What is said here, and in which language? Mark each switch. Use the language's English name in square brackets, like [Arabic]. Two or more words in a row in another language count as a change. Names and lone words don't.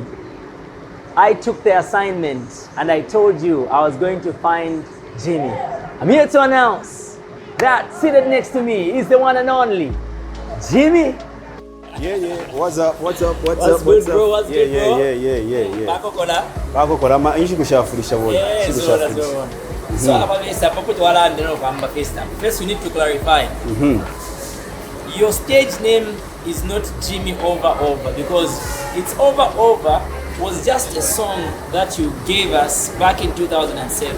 [English] I took the assignment and I told you I was going to find Jimmy. I'm here to announce that seated next to me is the one and only Jimmy. Yeah. What's up? What's good, bro? Yeah. [Bemba] Bako kola ma inshi kushafurisha bona. [English] So first we need to clarify. Your stage name is not Jimmy Over because it's Over was just a song that you gave us back in 2007.